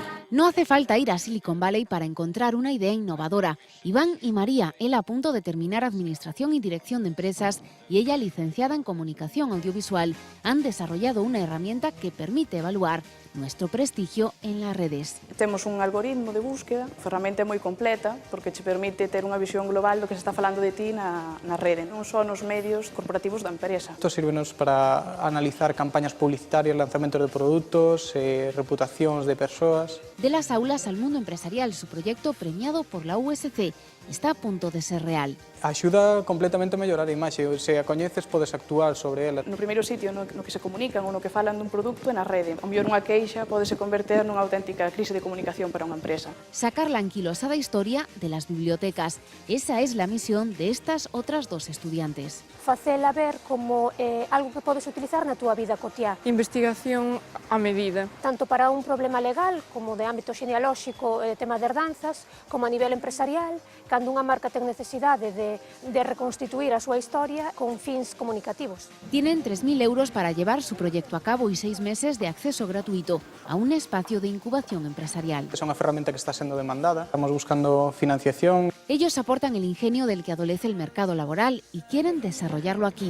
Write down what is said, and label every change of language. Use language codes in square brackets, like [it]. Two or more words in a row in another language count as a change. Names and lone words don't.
[es] No hace falta ir a Silicon Valley para encontrar una idea innovadora. Iván y María, él a punto de terminar Administración y Dirección de Empresas y ella licenciada en Comunicación Audiovisual, han desarrollado una herramienta que permite evaluar nuestro prestigio en las redes. [gl] Temos un algoritmo de búsqueda, a ferramenta é moi completa porque te permite ter unha visión global do que se está falando de ti na rede, non só nos medios corporativos da empresa. Isto sírvenos para analizar campañas publicitarias, lanzamentos de produtos, reputacións de persoas. [es] De las aulas al mundo empresarial, su proyecto premiado por la USC está a punto de ser real. [gl] Axuda completamente a mellorar a imaxe, se a coñeces podes actuar sobre ela. No primeiro sitio no que se comunican ou no que falan dun produto é na rede. O mellor unha queixa podese converter nunha auténtica crise de comunicación para unha empresa. [es] Sacar la anquilosada historia de las bibliotecas. Esa es la misión de estas otras 2 estudiantes. [gl] Facela ver como algo que podes utilizar na túa vida cotiá. Investigación a medida. Tanto para un problema legal como de ámbito genealóxico, tema de herdanzas, como a nivel empresarial, cando unha marca ten necesidade de reconstituir a súa historia con fins comunicativos. [es] Tienen 3.000 euros para llevar su proyecto a cabo y 6 meses de acceso gratuito a un espacio de incubación empresarial. [gl] Es unha ferramenta que está sendo demandada, estamos buscando financiación. [es] Ellos aportan el ingenio del que adolece el mercado laboral y quieren desarrollarlo aquí.